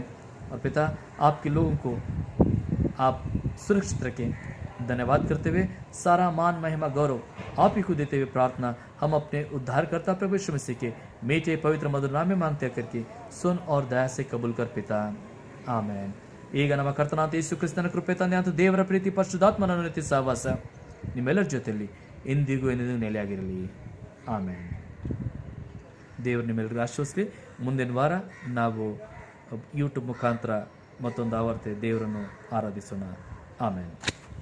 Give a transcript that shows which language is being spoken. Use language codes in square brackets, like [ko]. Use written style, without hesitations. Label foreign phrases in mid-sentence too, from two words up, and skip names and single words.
[hi] और पिता आपके लोगों को आप सुरक्षित रखें। धन्यवाद करते हुए सारा मान महिमा गौरव आप ही को देते हुए प्रार्थना हम अपने उद्धारकर्ता प्रभु यीशु मसीह के मीठे पवित्र मधुर नाम में मांगते करके सुन और दया से कबूल कर पिता, [kn] ಆಮೇನ್। ಈಗ ನಮ್ಮ ಕರ್ತನಾದ ಯೇಸು ಕ್ರಿಸ್ತನ ಕೃಪೆ ತಂದೆಯಾದ ದೇವರ ಪ್ರೀತಿ ಪರಿಶುದ್ಧಾತ್ಮನ ಅನುಗ್ರಹ ಸಹವಾಸ ನಿಮ್ಮೆಲ್ಲರ ಜೊತೆಯಲ್ಲಿ ಇಂದಿಗೂ ಎಂದಿಗೂ ನೆಲೆಯಾಗಿರಲಿ, ಆಮೇನ್। ದೇವರು ನಿಮ್ಮೆಲ್ಲರಿಗೂ ಆಶೀರ್ವದಿಸಲಿ। ಮುಂದಿನ ವಾರ ನಾವು ಯೂಟ್ಯೂಬ್ ಮುಖಾಂತರ ಮತ್ತೊಂದು ಆವರ್ತಿ ದೇವರನ್ನು ಆರಾಧಿಸೋಣ, ಆಮೇನ್।